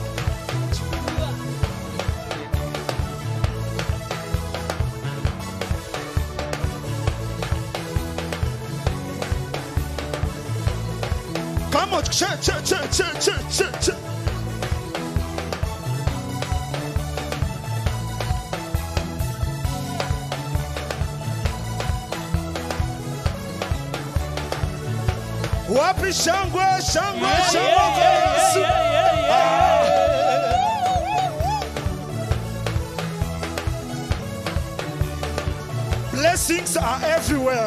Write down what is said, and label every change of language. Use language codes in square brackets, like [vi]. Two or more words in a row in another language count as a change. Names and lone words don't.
[en] Come on. Che. [sw] Wapi shangwe kwa Yesu. [en] Blessings are everywhere.